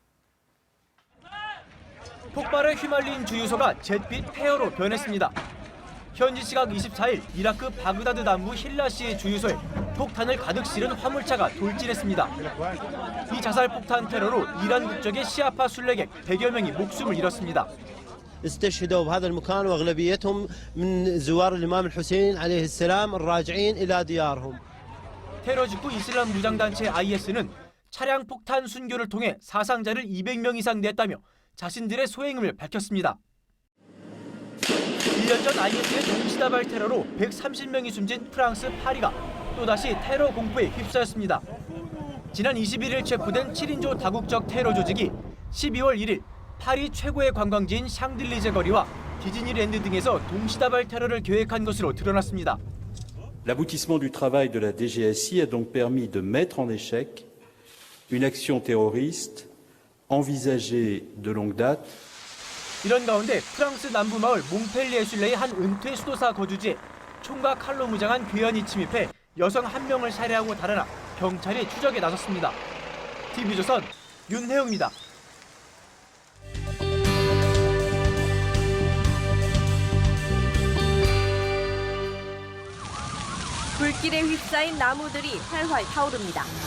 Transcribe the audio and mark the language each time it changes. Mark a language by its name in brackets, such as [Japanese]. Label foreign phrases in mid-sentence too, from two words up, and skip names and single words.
[Korean] 폭발에 휘말린 주유소가 잿빛 폐허로 변했습니다. 현지 시각 24일 이라크 바그다드 남부 힐라시의 주유소에 폭탄을 가득 실은 화물차가 돌진했습니다. 이 자살 폭탄 테러로 이란 국적의 시아파 순례객 100여 명이 목숨을 잃었습니다. [Arabic] استشهدوا بهذا المكان واغلبيتهم من زوار الامام الحسين عليه السلام الراجعين الى ديارهم. [Korean] 테러 직후 이슬람 무장단체 IS는 차량 폭탄 순교를 통해 사상자를 200명 이상 냈다며 자신들의 소행임을 밝혔습니다. 1년 전 IS의 동시다발 테러로 130명이 숨진 프랑스 파리가 또다시 테러 공포에 휩싸였습니다. 지난 21일 체포된 7인조 다국적 테러 조직이 12월 1일 파리 최고의 관광지인 샹들리제 거리와 디즈니랜드 등에서 동시다발 테러를 계획한 것으로 드러났습니다. [French] L'aboutissement du travail de la DGSI a donc permis de mettre en échec une action terroriste envisagée de longue date. [Korean] 이런 가운데 프랑스 남부 마을 몽펠리에 순례의 한 은퇴 수도사 거주지에 총과 칼로 무장한 괴한이 침입해 여성 1명을 살해하고 달아나 경찰이 추적에 나섰습니다. TV조선 윤혜영입니다. 불길에 휩싸인 나무들이 활활 타오릅니다.